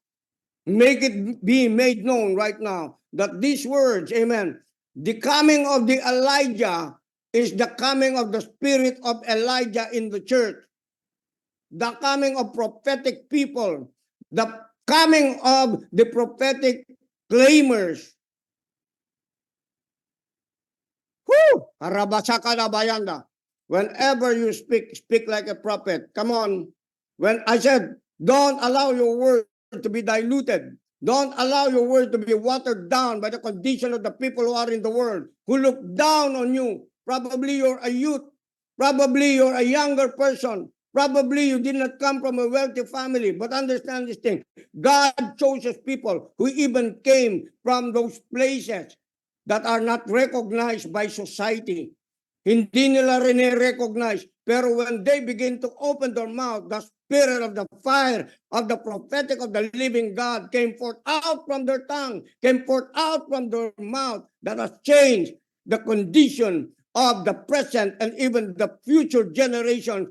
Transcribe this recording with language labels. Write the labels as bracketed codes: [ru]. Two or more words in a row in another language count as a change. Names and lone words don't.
[en] Make it be made known right now that these words, amen, the coming of the Elijah is the coming of the spirit of Elijah in the church. The coming of prophetic people, the coming of the prophetic claimers. Whoo! Bayanda. Whenever you speak, speak like a prophet. Come on. When I said, don't allow your word to be diluted. Don't allow your word to be watered down by the condition of the people who are in the world, who look down on you. Probably you're a youth. Probably you're a younger person. Probably you did not come from a wealthy family. But understand this thing. God chooses people who even came from those places that are not recognized by society. [tl] Hindi nila recognize. [en] Pero when they begin to open their mouth, the spirit of the fire of the prophetic of the living God came forth out from their tongue, came forth out from their mouth, that has changed the condition of the present and even the future generation.